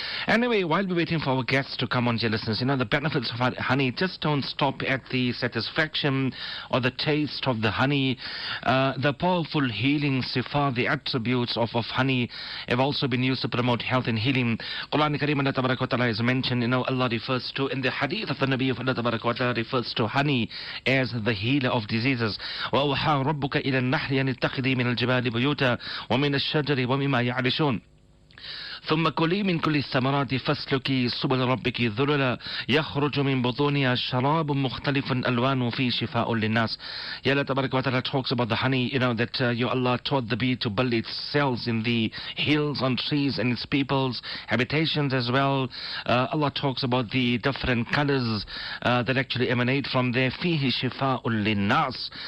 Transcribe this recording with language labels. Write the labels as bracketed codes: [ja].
[en] Anyway, while we're waiting for our guests to come on, dear listeners, the benefits of honey just don't stop at the satisfaction or the taste of the honey. The powerful healing sifar, the attributes of honey have also been used to promote health and healing. Quran Kareem, Allah Tabarak wa Ta'ala has mentioned, Allah refers to, in the hadith of the Nabi of Allah Tabarak wa Ta'ala refers to honey as the healer of diseases. [ar] وَأَوْحَى رَبُّكَ إِلَى النَّحْلِ أَنِ اتَّخِذِي مِنَ الْجِبَالِ بُيُوتًا وَمِنَ الشَّجَرِ وَمِمَّا يَعْرِشُونَ ثم كلي من كل الثمرات فاسلكي سبل ربك ذللا يخرج من بطونها شراب مختلف ألوانه فيه شفاء للناس. [en] Allah Tabarak wa Ta'ala talks about the honey, that Allah taught the bee to build its cells in the hills, on trees, and its people's habitations as well. Allah talks about the different colors that actually emanate from there. [ar] فيه شفاء للناس.